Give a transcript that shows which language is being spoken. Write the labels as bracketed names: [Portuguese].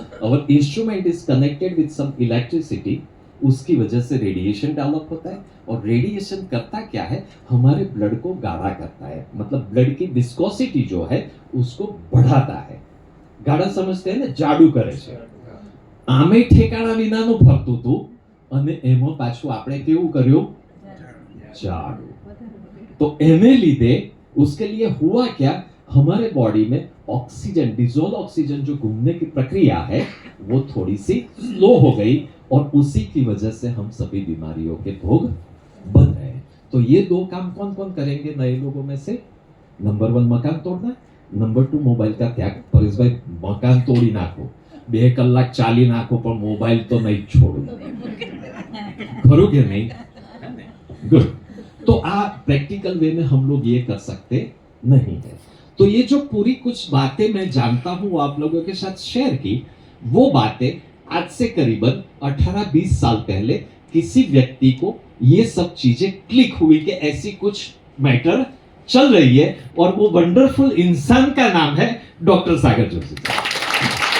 [Hindi] और [English] instrument is connected with some electricity, [Hindi] उसकी वजह से रेडिएशन डेवलप होता है। और रेडिएशन करता क्या है, हमारे ब्लड को गाढ़ा करता है, मतलब ब्लड की विस्कोसिटी जो है उसको बढ़ाता है। गाढ़ा समझते हैं ने, [Gujarati] જાડું કરે છે। આમે ઠેકાણા વિનાનું ફરતું હતું અને એમાં પાછું આપણે કેવું કર્યું, જાડું। तो एने लीधे [Hindi] उसके लिए हुआ क्या, हमारे बॉडी में ऑक्सीजन, डिजोल्व ऑक्सीजन जो घूमने की प्रक्रिया है वो थोड़ी सी स्लो हो गई और उसी की वजह से हम सभी बीमारियों के भोग बन रहे हैं। तो ये दो काम कौन कौन करेंगे नए लोगों में से? नंबर 1 मकान तोड़ना, नंबर 2 मोबाइल का त्याग। [Gujarati] परेशभाई मकान तोड़ी नाखो, 2 કલાક ચાલી નાખો પણ મોબાઈલ તો નહીં છોડો, ખરું કે નહીં? [English] Good. [Hindi] तो आप प्रैक्टिकल वे में हम लोग ये कर सकते नहीं है। तो ये जो पूरी कुछ बातें मैं जानता हूं वो आप लोगों के साथ शेयर की, वो बातें आज से करीबन 18-20 साल पहले किसी व्यक्ति को ये सब चीजें क्लिक हुई कि ऐसी कुछ मैटर चल रही है, और वो वंडरफुल इंसान का नाम है डॉक्टर सागर जोशी।